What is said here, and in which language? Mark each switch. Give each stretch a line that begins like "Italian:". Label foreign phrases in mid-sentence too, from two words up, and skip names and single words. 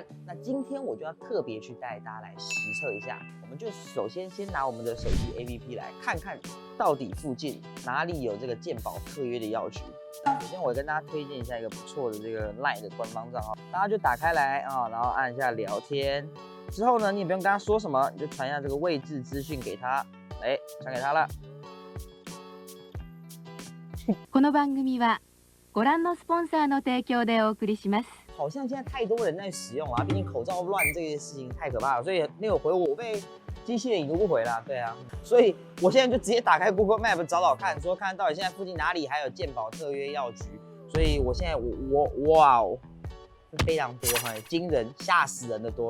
Chinese: 那今天我就要特别去带大家来实测一下，我们就首先拿我们的手机 APP 来看看，到底附近哪里有这个健保特约的药局。首先我跟大家推荐一下一个不错的这个 LINE 的官方账号，大家就打开来啊，然后按一下聊天，之后呢，你也不用跟他说什么，你就传一下这个位置资讯给他，传给他了。
Japanese: この番組はご覧のスポンサーの提供でお送りします。
Chinese: 好像现在太多人在使用了，毕竟口罩乱这件事情太可怕了，所以没有回我被机器人已读不回了。对啊，所以我现在就直接打开 Google Map 找看，说看到底现在附近哪里还有健保特约药局。所以我现在哇哦，非常多，惊人，吓死人的多。